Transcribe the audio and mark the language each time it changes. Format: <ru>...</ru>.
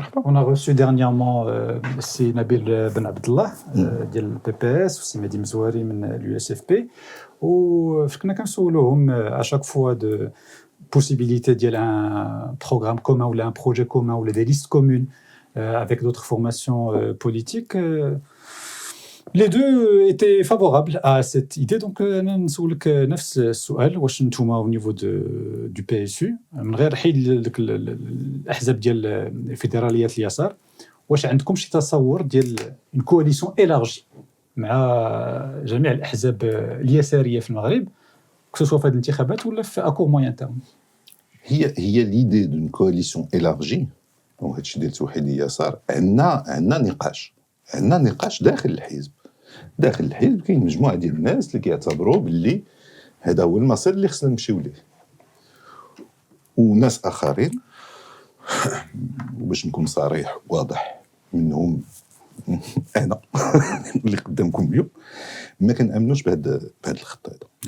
<fr>On a reçu dernièrement السي نبيل بن عبد الله</fr> <ar>ديال البي بي اس والسي مهدي مزواري من اليو اس اف بي وكنا كنسولوهم اشاك فوا دو</ar> <fr>possibilité ديال un programme commun ou un projet commun ou des listes communes avec d'autres formations politiques. Les deux étaient favorables à cette idée.</fr> <ar>Donc, أنا نسولك نفس السؤال واش نتوما</ar> <fr>au niveau du PSU</fr> <ar>من غير حيد ديك الأحزاب ديال الفيدراليات اليسار واش عندكم شي تصور ديال</ar> <fr>une coalition élargie</fr> <ar>مع جميع الأحزاب اليسارية في المغرب</ar> <fr>que ce soit</fr> <ar>في هذه الانتخابات ولا في</ar> <fr>à court moyen terme. هي l'idée d'une coalition élargie.</fr> <ar>وهادشي ديال توحيد اليسار عندنا نقاش داخل الحزب. داخل الحزب كاين مجموعه ديال الناس اللي كيعتبروا باللي هذا هو المسار اللي خصنا نمشيو ليه وناس اخرين باش نكون صريح واضح منهم انا اللي قدامكم اليوم ما كنامنوش بهذا الخط هذا.</ar>